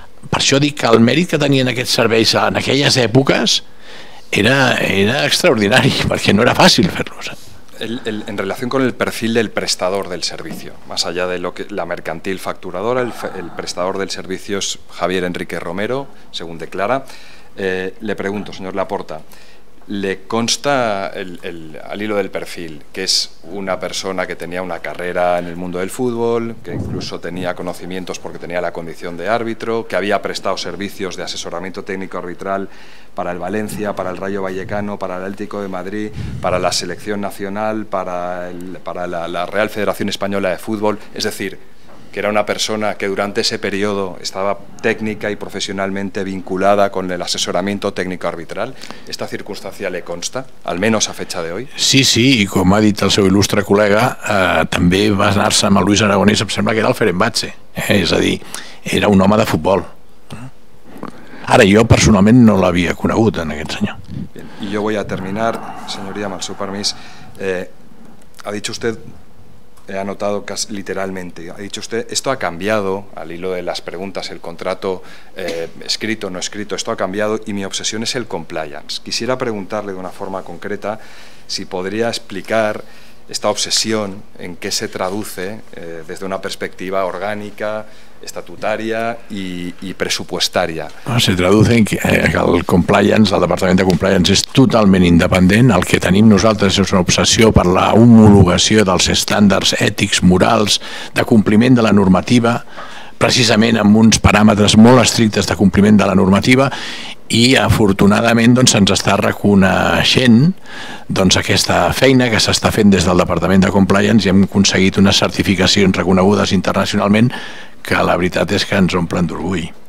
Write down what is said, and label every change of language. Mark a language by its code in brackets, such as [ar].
[ca] Per això dic que el mèrit que tenien aquests serveis en aquelles èpoques era extraordinari, perquè no era fàcil fer-los. [es] En relación con el perfil del prestador del servicio, más allá de la mercantil facturadora, el prestador del servicio es Javier Enrique Romero, según declara. Le pregunto, señor Laporta, ¿le consta al hilo del perfil que es una persona que tenía una carrera en el mundo del fútbol, que incluso tenía conocimientos porque tenía la condición de árbitro, que había prestado servicios de asesoramiento técnico arbitral para el Valencia, para el Rayo Vallecano, para el Atlético de Madrid, para la selección nacional, para la Real Federación Española de Fútbol? Es decir, que era una persona que durante ese periodo estaba técnica y profesionalmente vinculada con el asesoramiento técnico arbitral. ¿Esta circunstancia le consta, al menos a fecha de hoy? [ca] Sí, i com ha dit el seu il·lustre col·lega, també va anar-se amb el Luis Aragonés, em sembla que era el Fenerbahce, és a dir, era un home de futbol. Ara, jo personalment no l'havia conegut en aquest senyor. [es] Bien, y yo voy a terminar, señoría, mal su permiso. Ha dicho usted, he anotado casi literalmente, ha dicho usted, esto ha cambiado, al hilo de las preguntas, el contrato escrito o no escrito, esto ha cambiado y mi obsesión es el compliance. Quisiera preguntarle de una forma concreta si podría explicar esta obsesión, en qué se traduce desde una perspectiva orgánica, estatutaria y presupuestaria. Se traduce en que el compliance, [ca] el Departament de Compliance és totalment independent. El que tenim nosaltres és una obsessió per la homologació dels estàndards ètics, morals, de compliment de la normativa, precisament amb uns paràmetres molt estrictes de compliment de la normativa, i afortunadament se'ns està reconeixent aquesta feina que s'està fent des del Departament de Compliance i hem aconseguit unes certificacions reconegudes internacionalment que la veritat és que ens omplen d'orgull.